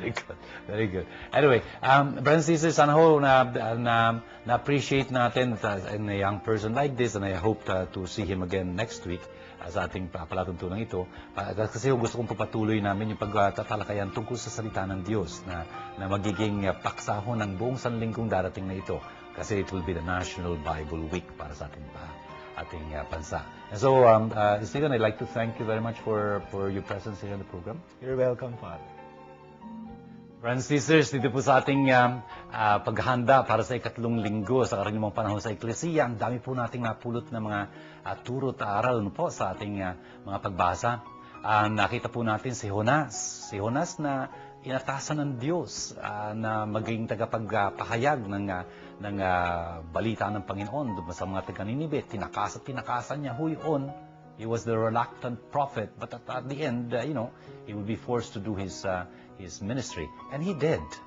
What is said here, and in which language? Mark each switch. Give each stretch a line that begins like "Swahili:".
English: Very good. Very good. Anyway, brothers and sisters,
Filipino: sana ho na-appreciate natin
English: in a young person like this, and I hope to see him again next week
Filipino: sa ating palatuntunan ito. Kasi gusto kong papatuloy namin yung pagtatalakayan tungkol sa salita ng Diyos na magiging paksa ho ng buong sanlingkong darating na ito.
English: Kasi it will be the National Bible Week
Filipino: para sa ating bansa.
English: And so, Stephen, I'd like to thank you very much for your presence here in the program. You're welcome, Father. Friends and sisters,
Filipino: dito po sa ating paghahanda para sa ikatlong linggo sa karaniwang panahon sa Eklesiya, ang dami po nating napulot na mga turo at aral po sa ating mga pagbasa. Nakita po natin si Jonas. Si Jonas na inatasan ng Diyos na maging tagapagpahayag ng balita ng Panginoon sa mga taga-Ninive. Tinakasan niya ho yun
English: He was the reluctant prophet, but at the end, he would be forced to do his ministry, and he did.